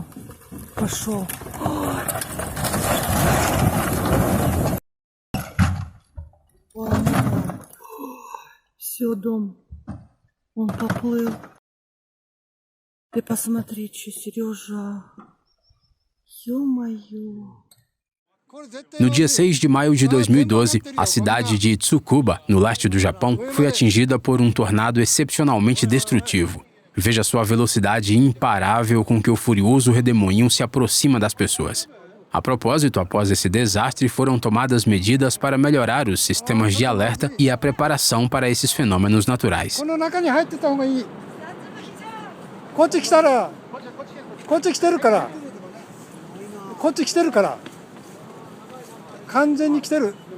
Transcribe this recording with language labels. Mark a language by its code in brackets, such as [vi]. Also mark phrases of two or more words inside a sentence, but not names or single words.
[ru] Пошел. Все, дом. Он поплыл. Ты посмотри, что, Сережа. Ё-моё. [pt] No dia 6 de maio de 2012, a cidade de Tsukuba, no leste do Japão, foi atingida por um tornado excepcionalmente destrutivo. Veja sua velocidade imparável com que o furioso redemoinho se aproxima das pessoas. A propósito, após esse desastre, foram tomadas medidas para melhorar os sistemas de alerta e a preparação para esses fenômenos naturais. [ja] 完全に来てる。